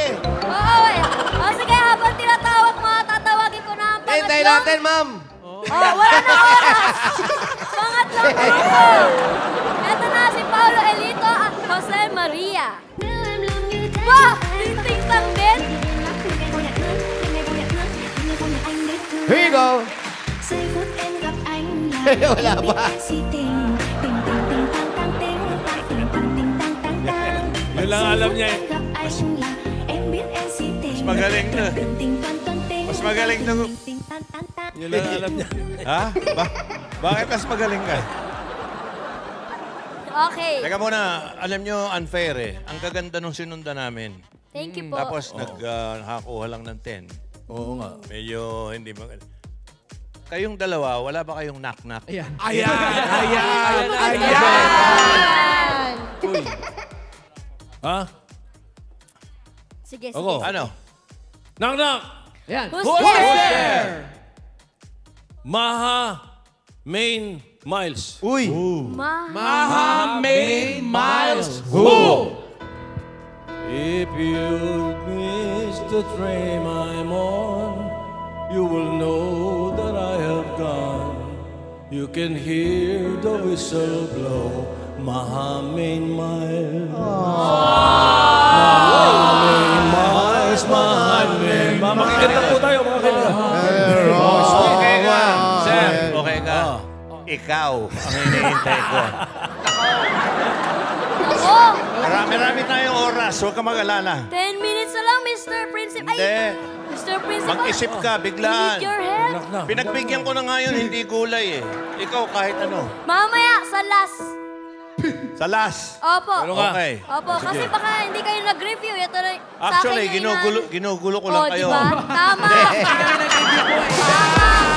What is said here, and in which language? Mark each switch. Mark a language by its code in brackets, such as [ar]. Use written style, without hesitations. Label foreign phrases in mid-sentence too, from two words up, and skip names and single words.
[tl] Oo, eh. O sige, habang tinatawag mo, tatawagin ko na ang Hintayin pangatlong. natin, ma'am. Wala na oras. Pangatlong grupo. Ito na si Paulo Elito at Jose Maria. Wow! Tinting tang din. [en] Here you go. [vi] Giây phút em gặp anh là [tl] Wala [vi] em biết [tl] pa. [vi] em si tình. Tình tình tình tang tang tình tang tình tình tình tang tang tang. [tl] Yun lang alam niya eh. [vi] Giây phút em gặp anh là em biết em si tình. [tl] magaling na. [vi] Tình tình toan toan tình. [tl] Mas magaling na. [vi] Tình tình tang tang tang. [tl] Yun lang alam niya. Ha? Bakit mas magaling ka? Okay. Teka muna, alam nyo, unfair eh. Ang kaganda nung sinunda namin. [en] Thank you po. [tl] Tapos nakakuha lang ng 10. Oo nga. Medyo hindi magaling. Kayong dalawa, wala ba kayong knock-knock? Ayan. Uy. Ha? Sige, sige. Ako. Ano? [en] Knock, knock! [tl] Yan. [en] Who's there? Maha Main Miles. [tl] Uy. [en] Maha Main Miles. Who? If you miss the train I'm on, you will know that I have gone. You can hear the whistle blow. Maha Main Miles. Maha Main Miles. Maha Main Miles. [tl] Makikita po tayo mga kaibigan. Okay ka. Sir, okay ka. Ikaw ang hinihintay ko. Ako! Marami tayong oras. Huwag ka mag-alala. 10 minutes na lang, Mr. Principal. Hindi. Ay, Mr. Principal. Mag-isip ka, [en] I [tl] biglaan. [en] need your help. [tl] Pinagbigyan ko na ngayon, hindi gulay eh. Ikaw kahit ano. Mamaya, sa last. Sa last. Opo. Ano ka? Okay. Opo, kasi baka hindi kayo nag-review. Ito na, Actually, sa akin na ginugulo ko lang kayo. Diba? Tama. Tama.